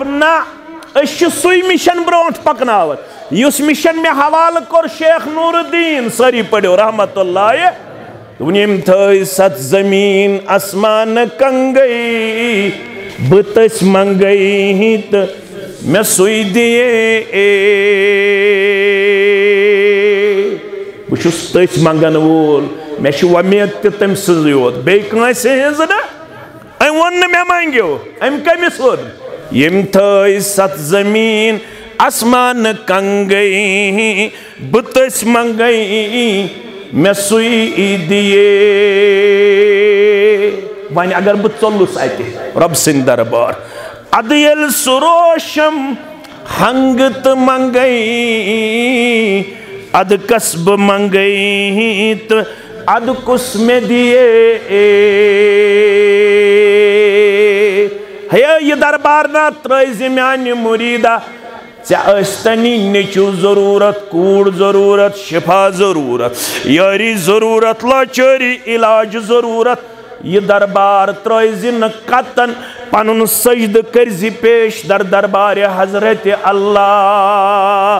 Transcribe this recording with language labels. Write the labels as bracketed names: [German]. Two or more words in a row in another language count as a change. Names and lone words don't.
[Kashmiri] نہ أسۍ چھِ سُے مِشن برونٛٹھ پکناوان یُس مِشن مےٚ حوالہٕ کوٚر شیخ نور الدیٖن. سٲری پٔرِو رحمت اللہ. دوٚپُن یِم تھٲے ستھ زمیٖن آسمانہٕ کنگے بہٕ تٔسۍ منگے تہٕ مےٚ سُے دِیے. بہٕ چھُس تٔسۍ منگن وول مےٚ چھِ وۄمید تہِ تٔمۍ سٕنٛزٕے یوت بیٚیہِ کٲنٛسہِ ہٕنٛز نہٕ. أمۍ ووٚن نہٕ مےٚ منگیو. أمۍ کٔمِس ووٚن؟ یِم تھٲے ستھ زمیٖن آسمانہٕ کنگے بہٕ تٔسۍ منگے مےٚ سُے دِیے. وۄنۍ اگر بہٕ ژوٚلُس اَتہِ رۄب سٕنٛدِ دربار اَدٕ ییٚلہِ سُہ روشم ہنگہٕ تہٕ منگے اَدٕ کس بہٕ منگے تہٕ اَدٕ کُس مےٚ دِیے. ہے یہِ دربار نا ترٲیزِ میانہِ مُریٖدا. ژےٚ ٲسۍتنی نیٚچوٗ ضروٗرت کوٗر ضروٗرت شفا ضروٗرت یٲری ضروٗرت لاچٲری علاج ضروٗرت. یہ دربار ترٲیزِ نہٕ قطن پنُن سجدٕ کٔرزِ پیش در دربارِ حضرت اللہ.